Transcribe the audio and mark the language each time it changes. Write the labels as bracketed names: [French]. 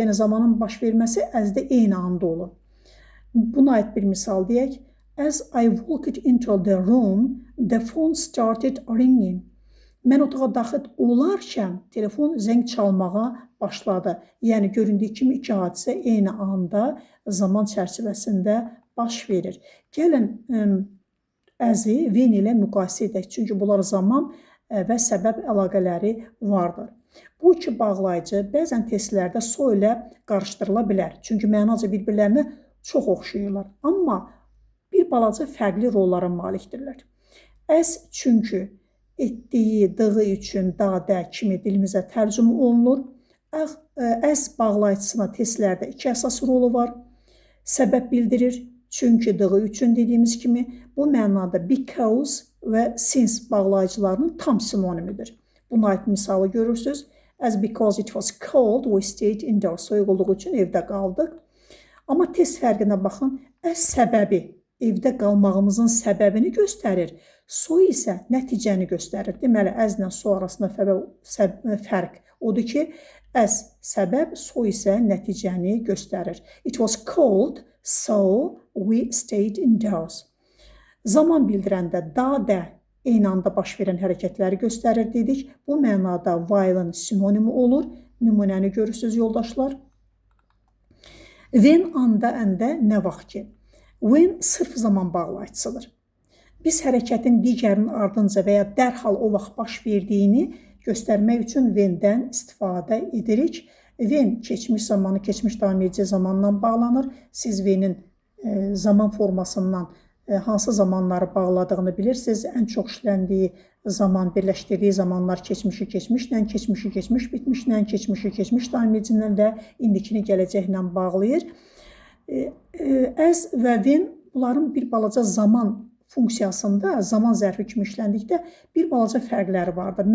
[Azerbaijani] Yəni zamanın baş verməsi as-də eyni anda olur. Buna aid bir misal deyək. [English] As I walked into the room, the phone started ringing. [Azerbaijani] Mən otağa daxil olarkən telefon zəng çalmağa başladı. Yəni göründüyü kimi iki hadisə eyni anda zaman çərçivəsində baş verir. Gəlin as-i when ilə müqayisə edək. Çünki bunlar zaman və səbəb əlaqələri vardır. Bu iki bağlayıcı bəzən testlərdə so ilə qarışdırıla bilər. Çünki mənaca bir-birlərinə çox oxşayırlar. Amma bir balaca fərqli rollara malikdirlər. As çünki etdiyi, dığı üçün da kimi dilimizə tərcümə olunur. As bağlayıcısına testlərdə iki əsas rolu var. Səbəb bildirir, çünki, dığı üçün dediyimiz kimi bu mənada because və since bağlayıcılarının tam sinonimidir. Buna aid misalı görürsünüz. [English] As because it was cold, we stayed indoors. [Azerbaijani] Soyuq olduğu üçün evdə qaldıq. Amma test fərqinə baxın. As səbəbi evdə qalmağımızın səbəbini göstərir. So isə nəticəni göstərir. Deməli, as-la so arasında fərq odur ki, as səbəb, so isə nəticəni göstərir. [English] It was cold, so we stayed indoors. [Azerbaijani] Zaman bildirəndə da eyni anda baş verən hərəkətləri göstərir dedik. Bu mənada while-ın sinonimi olur. Nümunəni görürsünüz yoldaşlar. When anda, əndə, nə vaxt ki. When sırf zaman bağlayıcısıdır. Biz hərəkətin digərinin ardınca və ya dərhal o vaxt baş verdiyini göstərmək üçün when-dən istifadə edirik. When keçmiş zamanı, keçmiş davam edici zamandan bağlanır. Siz when-in zaman formasından hansı zamanları bağladığını bilirsiniz. Ən çox işləndiyi zaman, birləşdirdiyi zamanlar keçmişi keçmişlə, keçmişi keçmiş bitmişlə, keçmişi keçmiş davam edicindən və indikini gələcəklə bağlayır. As və when bunların bir balaca zaman funksiyasında, zaman zərfi kimi işləndikdə bir balaca fərqləri vardır.